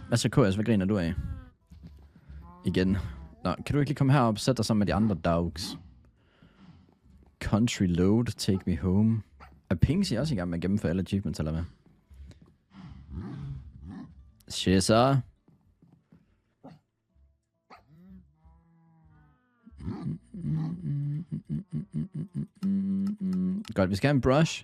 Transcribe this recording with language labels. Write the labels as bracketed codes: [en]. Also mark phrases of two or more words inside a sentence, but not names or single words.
[da] Hvad så, KS? Hvad griner du af? Igen. Nå, kan du ikke lige komme herop og sætte dig sammen med de andre dogs? [en] Country load, take me home. [da] Er Pingsy også i gang med at gennemføre alle achievements, eller hvad? Shiza. Godt, vi skal have en brush.